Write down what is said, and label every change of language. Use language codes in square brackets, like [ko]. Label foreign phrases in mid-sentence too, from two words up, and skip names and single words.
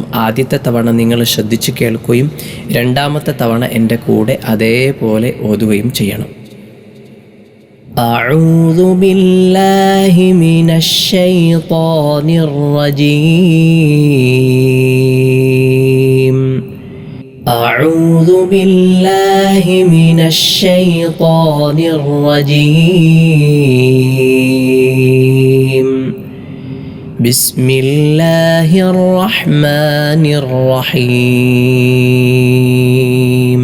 [ml] ആദ്യത്തെ തവണ നിങ്ങൾ ശ്രദ്ധിച്ച് കേൾക്കുകയും രണ്ടാമത്തെ തവണ എൻ്റെ കൂടെ അതേപോലെ ഓതുകയും ചെയ്യണം. [ar] أعوذ بالله من الشيطان الرجيم. أعوذ بالله من الشيطان الرجيم. بسم الله الرحمن الرحيم.